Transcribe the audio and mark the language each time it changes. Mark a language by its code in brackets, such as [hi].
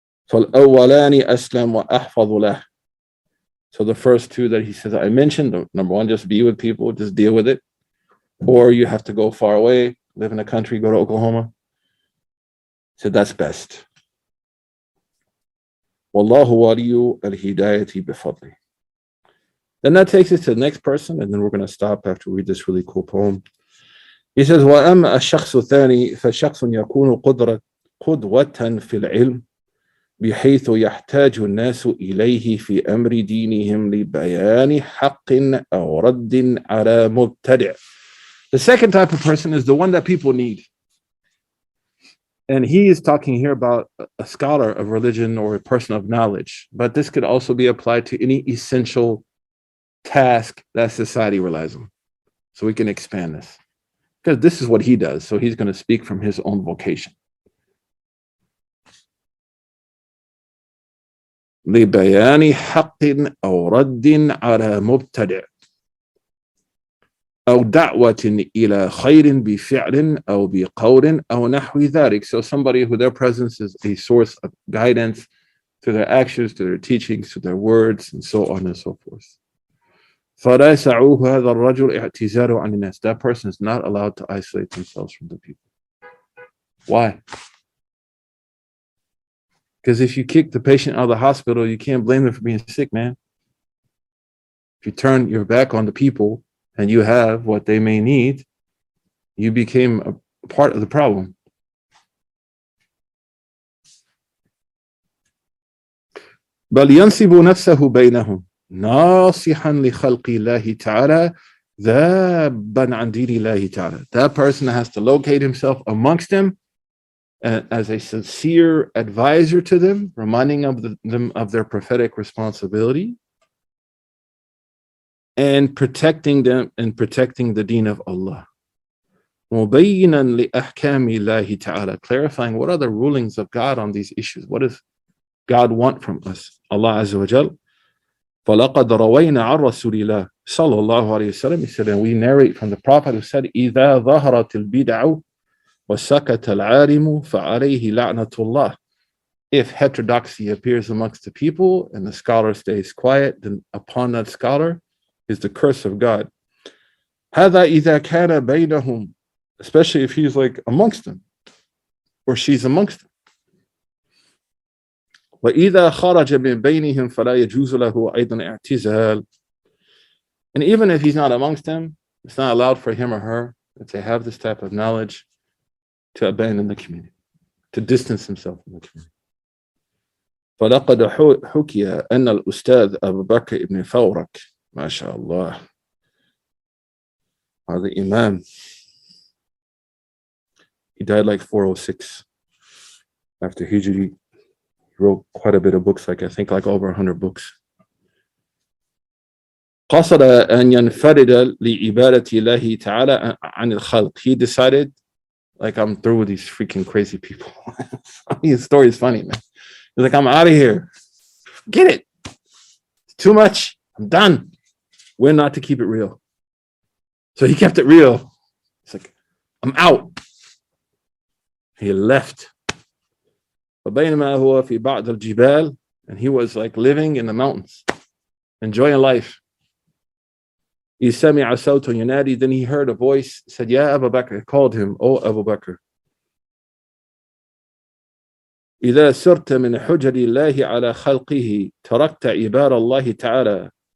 [ar] فالأولان أسلم وأحفظ له. [en] So the first two that he says I mentioned, number one, just be with people, just deal with it. Or you have to go far away, live in a country, go to Oklahoma. So that's best. [ar] والله ولي الهداية بفضله. [en] Then that takes us to the next person, and then we're going to stop after we read this really cool poem. He says, [ar] وأما الشخص الثاني فشخص يكون قدوة في العلم بحيث يحتاج الناس إليه في أمر دينهم لبيان حق أو رد على مبتدع. [en] The second type of person is the one that people need. And he is talking here about a scholar of religion or a person of knowledge. But this could also be applied to any essential task that society relies on. So we can expand this. Because this is what he does. So he's going to speak from his own vocation. [ar] لبيان حق أو رد على مبتدع أو دعوة إلى خير بفعل أو بقول أو نحو ذلك. [en] So somebody who their presence is a source of guidance to their actions, to their teachings, to their words, and so on and so forth. [ar] فلا يسعه هذا الرجل اعتزاله عن الناس. [en] That person is not allowed to isolate themselves from the people. Why? Because if you kick the patient out of the hospital, you can't blame them for being sick, man. If you turn your back on the people and you have what they may need, you became a part of the problem. [ar] بل ينسب نفسه بينهم ناصحا لخلق الله تعالى ذابا عن دين الله تعالى. [en] That person has to locate himself amongst them as a sincere advisor to them, reminding them of their prophetic responsibility, and protecting them and protecting the deen of Allah. مبينا لأحكام الله تعالى, clarifying what are the rulings of God on these issues. What does God want from us? [ar] Allah Azza wa Jal. فلقد روينا عن رسول الله صلى الله عليه وسلم. [en] He said, and we narrate from the Prophet who said, [ar] إذا ظهرت البدع وسكت العالم فعليه لعنة الله. [en] If heterodoxy appears amongst the people and the scholar stays quiet, then upon that scholar is the curse of God. هذا إذا كان بينهم, especially if he's like amongst them or she's amongst them. [ar] وإذا خرج من بينهم فلا يجوز له أيضا اعتزال. [en] And even if he's not amongst them, it's not allowed for him or her, if they have this type of knowledge, to abandon the community, to distance himself from the community. [ar] فلقد حكي أن الأستاذ أبو بكر ابن فورك, ما شاء الله, هذا Imam, [en] he died like 406 after Hijri. He wrote quite a bit of books, I think like over 100 books. [ar] قصد أن ينفرد لعبادة الله تعالى عن الخلق. [en] He decided, like, I'm through with these freaking crazy people. His story is funny, man. He's like, I'm out of here. Get it. It's too much. I'm done. We're not to keep it real. So he kept it real. It's like, I'm out. He left. [ar] فبينما هو في بعض الجبال [en] And he was like living in the mountains, enjoying life. [ar] سَمِعَ صَوْتٌ يُنَادِي. [en] Then he heard a voice, said, Ya Abu Bakr, called him, O Abu Bakr. [ar] إِذَا سِرْتَ مِنْ حُجَرِ اللَّهِ عَلَى خَلْقِهِ تَرَكْتَ عِبَارَ اللَّهِ تَعَالَى.